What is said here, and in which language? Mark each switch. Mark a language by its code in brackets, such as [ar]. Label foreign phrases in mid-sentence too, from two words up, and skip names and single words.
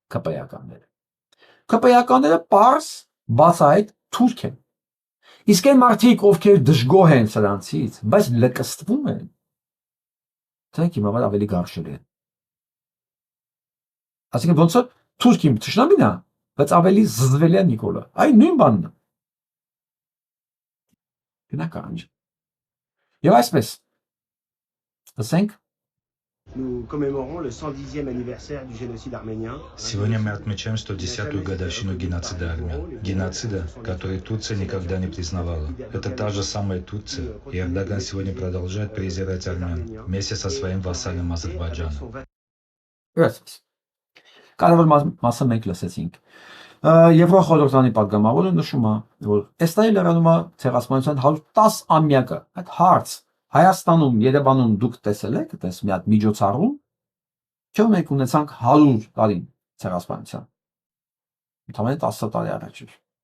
[hy] ԿՊ-ականները։ ԿՊ-ականները պարզ բացահայտ թուրք են։ Իսկ այն մարդիկ, ովքեր դժգոհ են սրանցից, բայց լկստվում են, դրանք իմ համար ավելի գարշել են։ Այսինքն ոնց է թուրք իմ թշնամին է, բայց ավելի զզվելի է Նիկոլը։ Այն նույն բանն է։ Բնական է։ Եվ այսպես, ասենք [fr] Nous commémorons le 110e anniversaire du génocide arménien. [ru] Сегодня мы отмечаем 110-ю годовщину геноцида армян. Геноцида, который Турция никогда не признавала. Это та же самая Турция, и Эрдоган сегодня продолжает презирать армян вместе со своим вассалом Азербайджаном. [hy] Կարևոր մասը մենք լսեցինք։ Եվրոխորհրդանի պատգամավորը նշում է, որ Էստայի լրանում է ցեղասպանության 110 ամյակը։ Այդ հարց Հայաստանում, Երևանում դուք տեսել եք, այդպես մի հատ միջոցառում, չէ՞ մենք ունեցանք 100 տարի ցեղասպանության։ Ընդամենը 10 տարի առաջ էր։